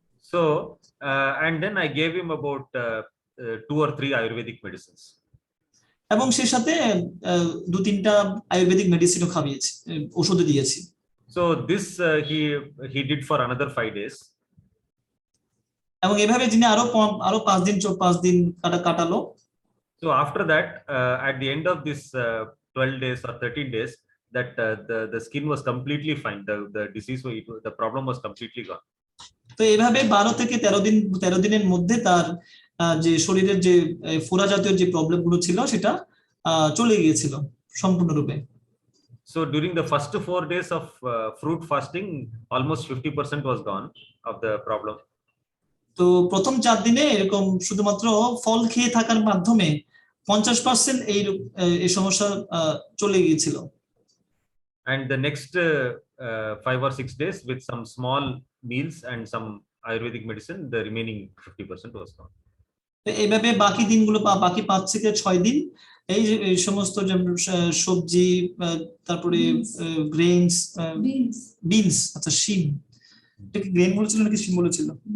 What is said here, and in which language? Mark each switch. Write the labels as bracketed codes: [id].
[en] So and then I gave him about 2 or 3 Ayurvedic medicines. [bn] এবং সেই সাথে 2-3টা আয়ুর্বেদিক মেডিসিনও খাওয়াইছি, ওষুধও দিয়েছি। [en] So this he did for another 5 days. [bn] এবং এভাবে যিনি আরো 5 দিন কাটালো। [en] So after that at the end of this 12 days or 13 days, that the skin was completely fine. The disease, the problem was completely gone. [bn] তো এইভাবে 12 থেকে 13 দিনের মধ্যে তার যে শরীরের যে ফোড়া জাতীয় যে প্রবলেমগুলো ছিল সেটা চলে গিয়েছিল সম্পূর্ণরূপে। [en] So during the first 4 days of fruit fasting, almost 50% was gone of the problem. [bn] তো প্রথম 4 দিনে এরকম শুধুমাত্র ফল খেয়ে থাকার মাধ্যমে 50% এই সমস্যা চলে গিয়েছিল। [en] And the next 5 or 6 days with some small meals and some Ayurvedic medicine, the remaining 50% was gone. [bn] এইভাবে বাকি দিনগুলো বাকি 5 থেকে 6 দিন এই সমস্ত সবজি, তারপরে গ্রেইনস, বিনস, আচ্ছা শিম, এটা কি গ্রেইন বলেছিল নাকি শিম বলেছিল?